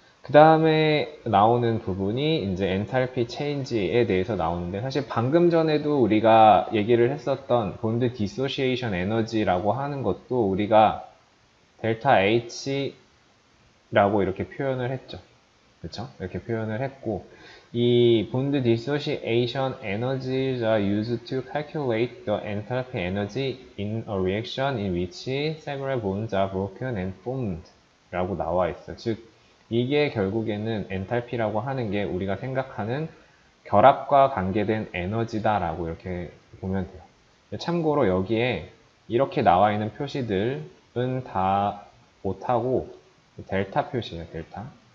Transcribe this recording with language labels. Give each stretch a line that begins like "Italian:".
Korean: 그 다음에 나오는 부분이 이제 엔탈피 체인지에 대해서 나오는데, 사실 방금 전에도 우리가 얘기를 했었던 본드 디소시에이션 에너지라고 하는 것도 우리가 델타 H라고 이렇게 표현을 했죠. 그렇죠? 이렇게 표현을 했고, 이 본드
English: dissociation energies are used to calculate the enthalpy energy in a reaction in which several bonds are broken and formed
Korean: 라고 나와 있어요. 즉, 이게 결국에는 엔탈피라고 하는 게 우리가 생각하는 결합과 관계된 에너지다라고 이렇게 보면 돼요. 참고로 여기에 이렇게 나와 있는 표시들은 다 못하고 델타 표시예요. 델타.